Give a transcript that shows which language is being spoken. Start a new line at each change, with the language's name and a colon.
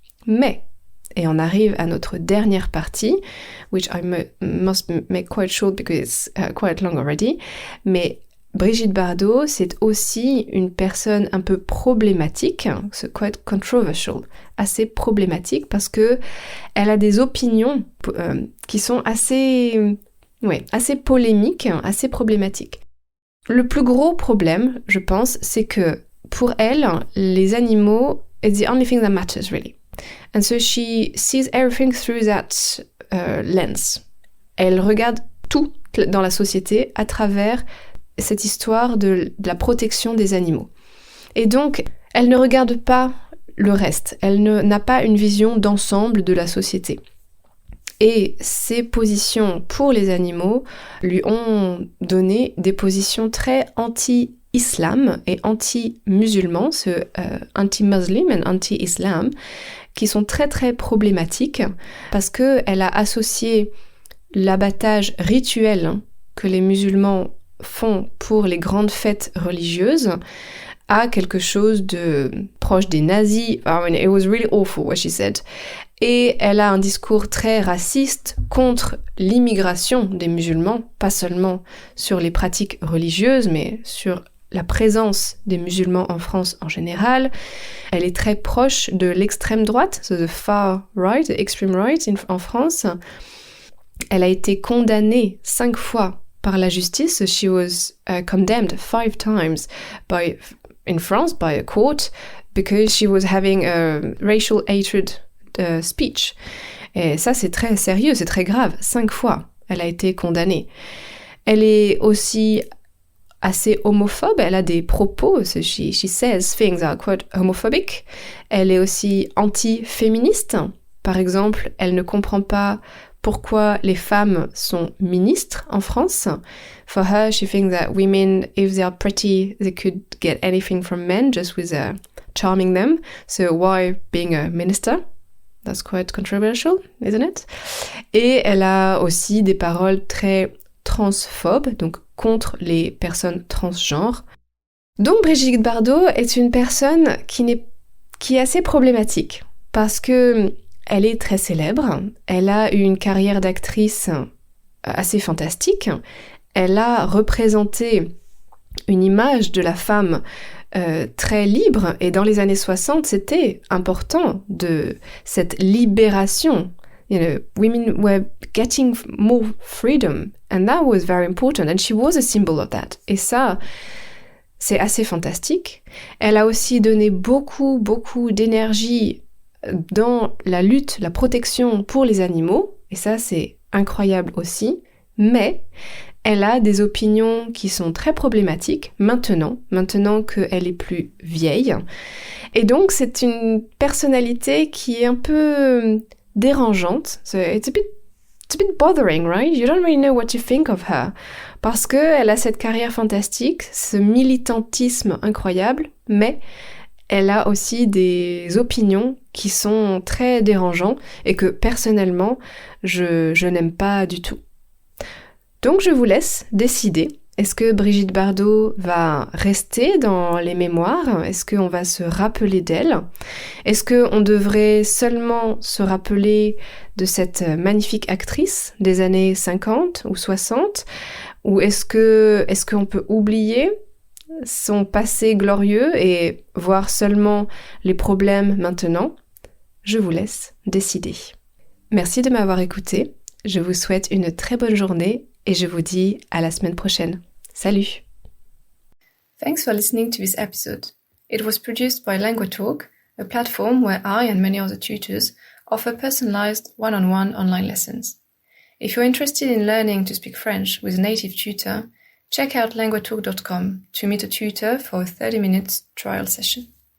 French: Mais, et on arrive à notre dernière partie,
English: which I must make quite short because it's quite long already,
French: mais Brigitte Bardot, c'est aussi une personne un peu problématique, c'est
English: quite controversial,
French: assez problématique parce que elle a des opinions qui sont assez Oui, assez polémique, assez problématique. Le plus gros problème, je pense, c'est que pour elle, les animaux,
English: it's the only thing that matters really. And so she sees everything through that lens.
French: Elle regarde tout dans la société à travers cette histoire de la protection des animaux. Et donc, elle ne regarde pas le reste. Elle n'a pas une vision d'ensemble de la société. Et ses positions pour les animaux lui ont donné des positions très anti-islam et anti-musulman, anti-muslim et anti-islam, qui sont très très problématiques parce qu'elle a associé l'abattage rituel que les musulmans font pour les grandes fêtes religieuses à quelque chose de proche des nazis.
English: I mean, it was really awful what she said.
French: Et elle a un discours très raciste contre l'immigration des musulmans, pas seulement sur les pratiques religieuses, mais sur la présence des musulmans en France en général. Elle est très proche de l'extrême droite,
English: so the far right, the extreme right
French: en France. Elle a été condamnée 5 fois par la justice.
English: She was condemned 5 times in France by a court because she was having a racial hatred speech.
French: Et ça, c'est très sérieux, c'est très grave. 5 fois, elle a été condamnée. Elle est aussi assez homophobe. Elle a des propos.
English: So she says things are quite homophobic.
French: Elle est aussi anti-féministe. Par exemple, elle ne comprend pas pourquoi les femmes sont ministres en France.
English: For her, she thinks that women, if they are pretty, they could get anything from men just with charming them. So why being a minister? That's quite controversial, isn't it?
French: Et elle a aussi des paroles très transphobes, donc contre les personnes transgenres. Donc Brigitte Bardot est une personne qui est assez problématique parce que elle est très célèbre, elle a eu une carrière d'actrice assez fantastique, elle a représenté une image de la femme très libre, et dans les années 60, c'était important de cette libération.
English: You know, women were getting more freedom, and that was very important, and she was a symbol of that.
French: Et ça, c'est assez fantastique. Elle a aussi donné beaucoup d'énergie dans la lutte, la protection pour les animaux, et ça c'est incroyable aussi, mais elle a des opinions qui sont très problématiques maintenant qu'elle est plus vieille, et donc c'est une personnalité qui est un peu dérangeante.
English: So it's a bit bothering, right? You don't really know what to think of her,
French: parce qu'elle a cette carrière fantastique, ce militantisme incroyable, mais elle a aussi des opinions qui sont très dérangeantes et que personnellement, je n'aime pas du tout. Donc je vous laisse décider. Est-ce que Brigitte Bardot va rester dans les mémoires? Est-ce qu'on va se rappeler d'elle? Est-ce qu'on devrait seulement se rappeler de cette magnifique actrice des années 50 ou 60? Ou est-ce qu'on peut oublier son passé glorieux et voir seulement les problèmes maintenant? Je vous laisse décider. Merci de m'avoir écouté. Je vous souhaite une très bonne journée et je vous dis à la semaine prochaine. Salut!
English: Thanks for listening to this episode. It was produced by LanguaTalk, a platform where I and many other tutors offer personalized one-on-one online lessons. If you're interested in learning to speak French with a native tutor, check out LanguaTalk.com to meet a tutor for a 30-minute trial session.